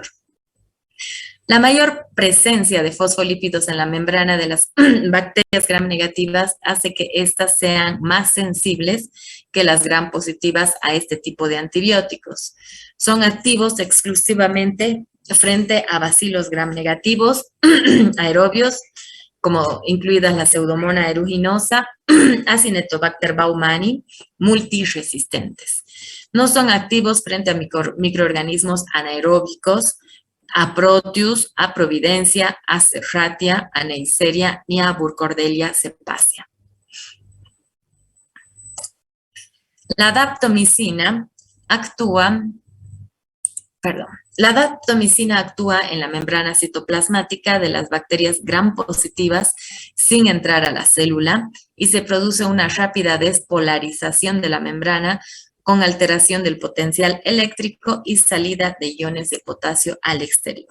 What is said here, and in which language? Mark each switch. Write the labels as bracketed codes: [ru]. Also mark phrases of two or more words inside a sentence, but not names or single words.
[es] La mayor presencia de fosfolípidos en la membrana de las bacterias gram negativas hace que éstas sean más sensibles que las gram positivas a este tipo de antibióticos. Son activos exclusivamente frente a bacilos gram negativos, aerobios, como incluidas la Pseudomonas aeruginosa, Acinetobacter baumannii, multiresistentes. No son activos frente a microorganismos anaeróbicos, a Proteus, a Providencia, a Serratia, a Neisseria ni a Burkholderia cepacia. La daptomicina actúa en la membrana citoplasmática de las bacterias gram positivas sin entrar a la célula y se produce una rápida despolarización de la membrana con alteración del potencial eléctrico y salida de iones de potasio al exterior.